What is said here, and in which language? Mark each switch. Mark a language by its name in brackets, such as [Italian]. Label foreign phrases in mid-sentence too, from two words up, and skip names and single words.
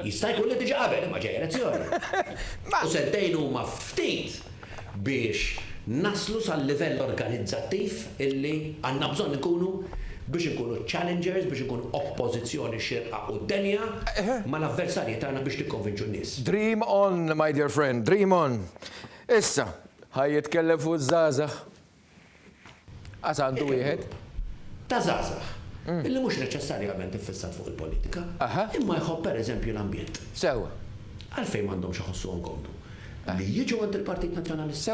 [Maltese] Jista' jkun li diġà qabel imma ġej elezzjoni. U sentejn huma ftit biex naslu sal-livell organizzattiv illi għandna bżonn ikunu biex nkunu challengers, biex nkunu oppożizzjoni xirqa u d-denja, ma l-avversarji tagħna biex tikkonvinċu n-nies. [English] Dream on, my dear friend, dream on. [Maltese] Issa, ħaj jitkellem fuq żgħażagħ. Għas għandu wieħed? Ta' żgħażagħ. Illi mhux neċessarjament iffissat fuq il-politika, imma jħobb pereżempju l-ambjent. Sewa. Għalfejn m'għandhomx iħossuhom komdu. Li jiġu għand il-Partit Nazzjonalista.